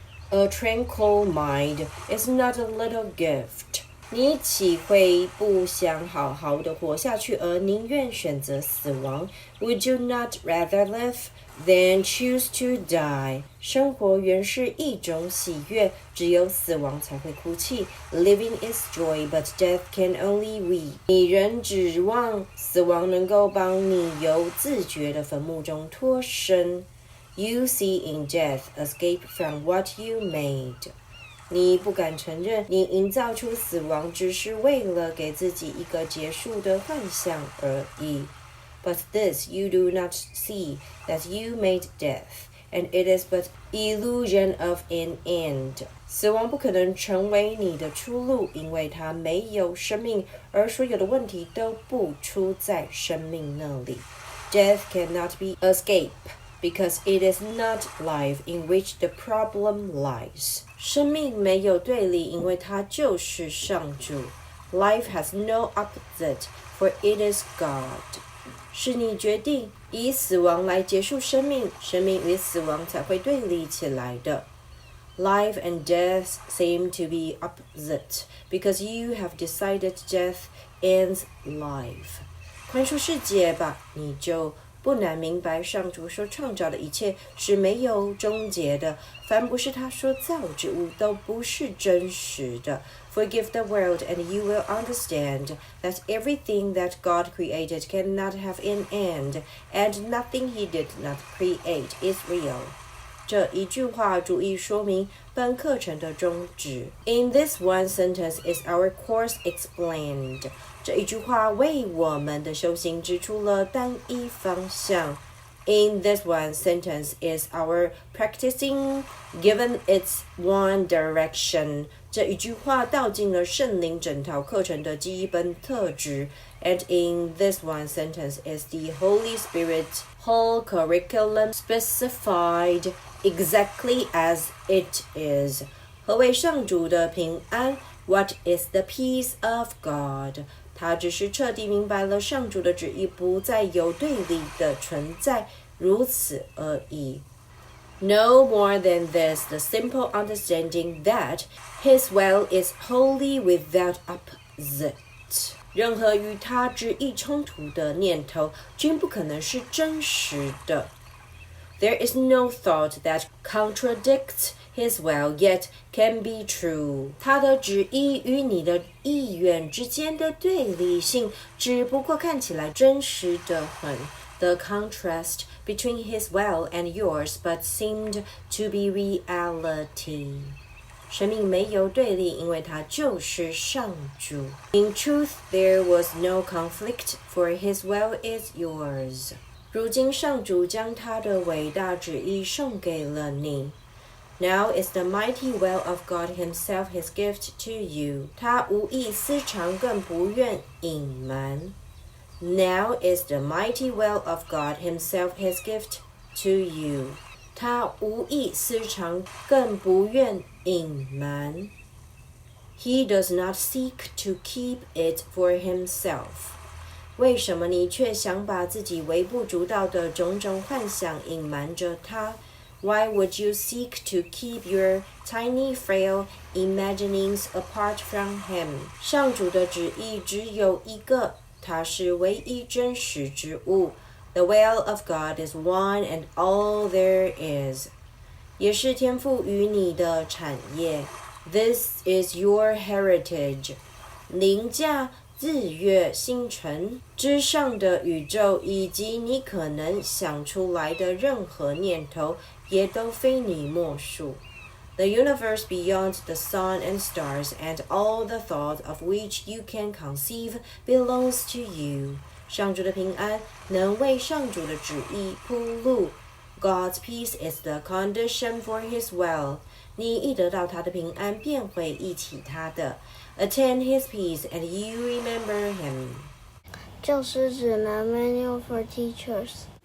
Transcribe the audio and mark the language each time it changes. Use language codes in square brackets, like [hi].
[en] A tranquil mind is not a little gift. [zh] 你岂会不想好好的活下去，而宁愿选择死亡 ？ [en] Would you not rather live than choose to die? [zh] 生活原是一种喜悦，只有死亡才会哭泣。 [en] Living is joy, but death can only weep. [zh] 你仍指望死亡能够帮你由自觉的坟墓中脱身。 [en] You see in death escape from what you made. [zh] 你不敢承认，你营造出死亡只是为了给自己一个结束的幻想而已。 [en] But this you do not see, that you made death, and it is but illusion of an end. [zh] 死亡不可能成为你的出路，因为它没有生命，而所有的问题都不出在生命那里。 [en] Death cannot be escape.Because it is not life in which the problem lies. [zh] 生命没有对立，因为它就是上主。 [en] Life has no opposite, for it is God. [zh] 是你决定以死亡来结束生命，生命与死亡才会对立起来的。 [en] Life and death seem to be opposite, because you have decided death ends life. [zh] 宽恕世界吧，你就不难明白，上主所创造的一切是没有终结的，凡不是他所造之物都不是真实的。 [en] Forgive the world and you will understand that everything that God created cannot have an end, and nothing he did not create is real. [zh] 这一句话足以说明本课程的宗旨。 [en] In this one sentence is our course explained. [zh] 这一句话为我们的修行指出了单一方向。 [en] In this one sentence is our practicing given its one direction. [zh] 这一句话道尽了圣灵整套课程的基本特质。 [en] And in this one sentence is the Holy Spirit's whole curriculum specified exactly as it is. [zh] 何谓上主的平安 ？ [en] What is the peace of God? [zh] 他只是彻底明白了上主的旨意不再有对立的存在，如此而已。 [en] No more than this, the simple understanding that his will is wholly without opposite. [zh] 任何与他旨意冲突的念头均不可能是真实的。 [en] There is no thought that contradicts his will yet can be true. [zh] 他的旨意与你的意愿之间的对立性，只不过看起来真实的很， [en] the contrast between his will and yours but seemed to be reality. [zh] 生命没有对立，因为它就是上主。 [en] In truth, there was no conflict, for his will is yours. [zh] 如今上主将他的伟大旨意送给了你。 [en] Now is the mighty will of God himself his gift to you. [zh] 他无意私藏，更不愿隐瞒。 [en] Now is the mighty will of God himself his gift to you. [zh] 他无意私藏，更不愿隐瞒。 [en] He does not seek to keep it for himself. [zh] 为什么你却想把自己微不足道的种种幻想隐瞒着他？ [en] Why would you seek to keep your tiny, frail imaginings apart from him? [zh] 上主的旨意只有一个，它是唯一真实之物。 [en] The will of God is one and all there is. [zh] 也是天赋予你的产业。 [en] This is your heritage. [zh] 凌驾日月星辰之上的宇宙，以及你可能想出来的任何念头，也都非你莫属。 [en] The universe beyond the sun and stars and all the thoughts of which you can conceive belongs to you. [zh] 上主的平安能为上主的旨意铺路。 [en] God's peace is the condition for his will. [zh] 你一得到他的平安，便会忆起他的。 [en] Attain his peace and you remember him. [zh] 教师指南 [en] Manual for Teachers.